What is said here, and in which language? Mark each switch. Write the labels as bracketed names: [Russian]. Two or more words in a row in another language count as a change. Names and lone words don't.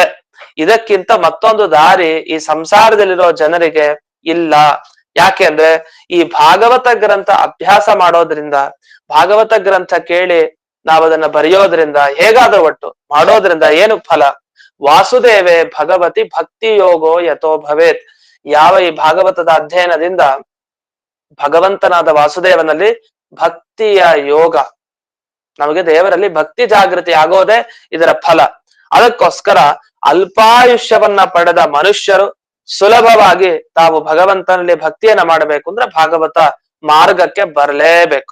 [Kannada] ಇದಕ್ಕಿಂತ ಮತ್ತೊಂದು ದಾರಿ ಈ ಸಂಸಾರದಲ್ಲಿರೋ ಜನರಿಗೆ ಇಲ್ಲ. ಯಾಕೆ ಅಂದ್ರೆ ಈ ಭಾಗವತ ಗ್ರಂಥ ಅಭ್ಯಾಸ ಮಾಡೋದ್ರಿಂದ, ಭಾಗವತ ಗ್ರಂಥ ಕೇಳಿ ನಾವದನ್ನ ಬರೆಯೋದ್ರಿಂದ, ಹೇಗಾದ್ರೂ ಒಟ್ಟು ಮಾಡೋದ್ರಿಂದ ಏನು ಫಲ? [Sanskrit] ವಾಸುದೇವೇ ಭಗವತಿ ಭಕ್ತಿ ಯೋಗೋ ಯಥೋ ಭವೇತ್. [Kannada] ಯಾವ ಈ ಭಾಗವತದ ಅಧ್ಯಯನದಿಂದ ಭಗವಂತನಾದ ವಾಸುದೇವನಲ್ಲಿ ಭಕ್ತಿಯ ಯೋಗ, ನಮಗೆ ದೇವರಲ್ಲಿ ಭಕ್ತಿ ಜಾಗೃತಿ ಆಗೋದೇ ಇದರ ಫಲ. ಅದಕ್ಕೋಸ್ಕರ ಅಲ್ಪಾಯುಷ್ಯವನ್ನ ಪಡೆದ ಮನುಷ್ಯರು ಸುಲಭವಾಗಿ ತಾವು ಭಗವಂತನಲ್ಲಿ ಭಕ್ತಿಯನ್ನ ಮಾಡಬೇಕು ಅಂದ್ರೆ ಭಾಗವತ ಮಾರ್ಗಕ್ಕೆ ಬರಲೇಬೇಕು.